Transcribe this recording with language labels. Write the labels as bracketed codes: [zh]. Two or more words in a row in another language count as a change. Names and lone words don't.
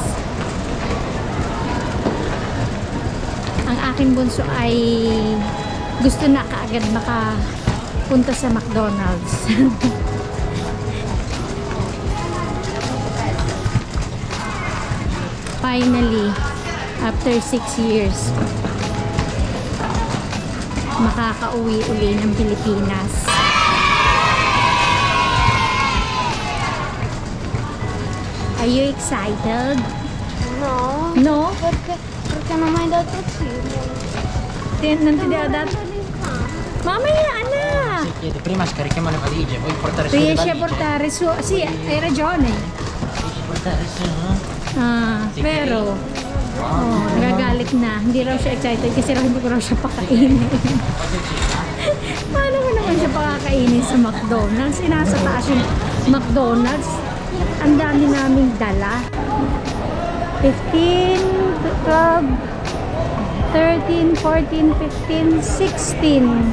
[tl] Ang aking bunso ay gusto na kaagad makapunta sa McDonald's. Finally, after 6 years, makakauwi uli ng Pilipinas. [en] Are you excited? No. No? [it] Perché non ho mai dato cibo. Non ti devo dare. [tl] Mamaya, anak! [it] Chiede, prima scarichiamo le valigie, vuoi portare su le Riesci valigie? a portare su... Sì, hai ragione. Riesci a portare su, no? [tl] Pero... Oh, nagagalit na. Hindi raw siya excited kasi raw hindi ko raw siya pakainin. Paano mo naman siya pakakainin sa McDonald's? Nasa taas yung McDonald's. Ang dami naming dala. 15, 12, 13, 14, 15, 16.